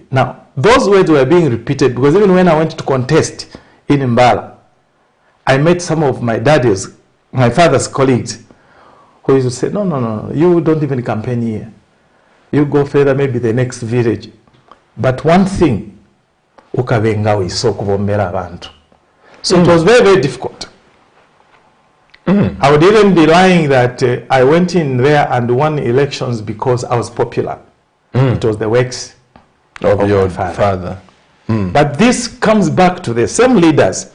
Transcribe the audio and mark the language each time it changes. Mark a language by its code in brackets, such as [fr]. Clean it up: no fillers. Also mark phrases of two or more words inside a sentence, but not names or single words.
[en] Now, those words were being repeated because even when I went to contest in Mbala, I met some of my father's colleagues who used to say, no, you don't even campaign here. You go further, maybe the next village. But one thing, [bem] ukabenga wisokubombera abantu. [en] So it was very, very difficult. I would even be lying that I went in there and won elections because I was popular. It was the works of your father. But this comes back to the same leaders.